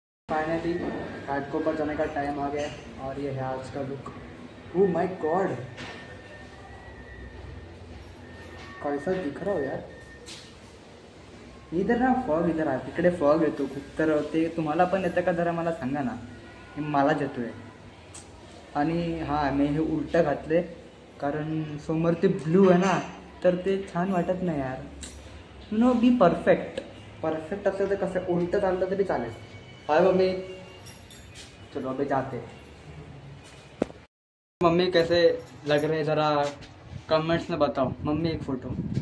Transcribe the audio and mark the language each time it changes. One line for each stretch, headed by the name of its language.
Hindi: Finally Ghatkopar जाने का time आ गया है और ये है आज का लुक. ओह माय गॉड, कैसा दिख रहा हो यार. इधर ना फॉग, इधर
Marathi: आहे, तिकडे फॉग येतो खूप. तर ते तुम्हाला पण येतं का जरा मला सांगा ना. मलाच येतोय. आणि हां, मी हे उलटं घातले कारण समोर ते ब्लू आहे ना, तर ते छान वाटत नाही यार.
English: no be perfect
Marathi: असलं तर कसं उलटं चाललं तरी चालेल.
Hindi: हाय मम्मी, चलो अभी जाते. मम्मी कैसे लग रहे हैं जरा कमेंट्स में बताओ. मम्मी एक फोटो.